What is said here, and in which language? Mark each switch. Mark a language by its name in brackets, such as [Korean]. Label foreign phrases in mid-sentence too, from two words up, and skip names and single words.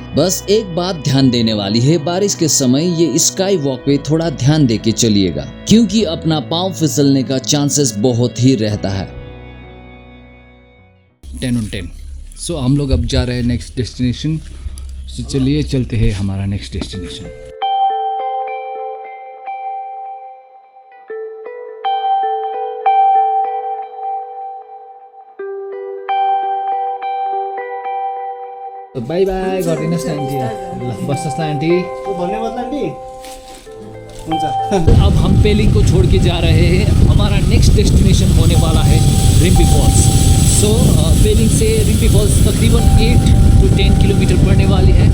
[Hindi] बस एक बात ध्यान देने वाली है, बारिश के समय ये [English] sky walk [Hindi] पे थोड़ा ध्यान दे के चलिएगा, क्योंकि अपना पाँव फिसलने का चांसेस बहुत ही रहता है। [English] 10 on 10। [Hindi] सो हम लोग अब जा रहे हैं [English] next destination. [Hindi] सो चलिए चलते हैं हमारा [English] next destination. [Nepali] बाई बाई गरिदिनुहोस् न आन्टी, ल बस्नुहोस् न आन्टी। धन्यवाद आन्टी। हुन्छ। [Hindi] अब हम पेलिंग को छोड़ के जा रहे हैं। हमारा [English] next destination [Hindi] होने वाला है रिम्पी फॉल्स। सो पेलिंग से रिम्पी फॉल्स तकरीबन 8 to 10 किलोमीटर पड़ने वाली है।